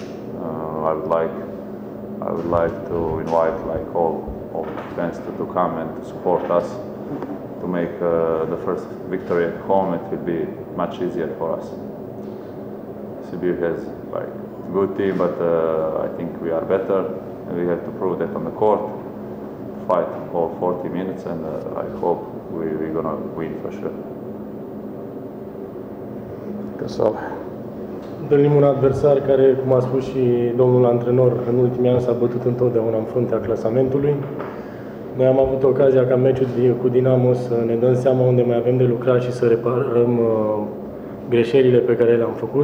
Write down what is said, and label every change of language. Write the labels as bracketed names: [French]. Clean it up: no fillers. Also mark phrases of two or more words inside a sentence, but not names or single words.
[English] I would like to invite all fans to come and to support us to make the first victory at home. It will be much easier for us. Sibiu has a good team, but I think we are better, and we have to prove that on the court. Fight all 40 minutes, and I hope we're gonna win for sure. Casale. [Romanian] Întâlnim un adversar care, cum a spus și domnul antrenor, în ultimii ani s-a bătut întotdeauna în fruntea clasamentului. Noi am avut ocazia ca meciul cu Dinamo să ne dăm seama unde mai avem de lucrat și să reparăm greșelile pe care le-am făcut.